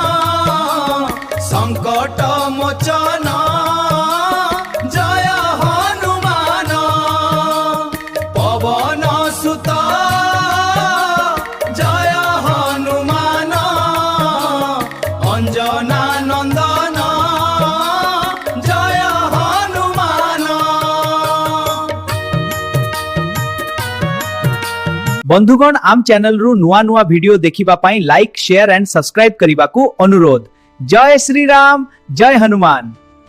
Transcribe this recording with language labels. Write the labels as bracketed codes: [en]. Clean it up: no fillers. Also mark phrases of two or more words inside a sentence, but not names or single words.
[hi] संकट मोचन जय हनुमान पवन सुत जय हनुमान अंजना नंदन जय हनुमान [or] ବନ୍ଧୁଗଣ ଆମ ଚ୍ୟାନେଲ ରୁ ନୂଆ ନୂଆ ଭିଡିଓ ଦେଖିବା ପାଇଁ [en] like share and subscribe [or] କରିବାକୁ ଅନୁରୋଧ। [hi] जय श्री राम, जय हनुमान।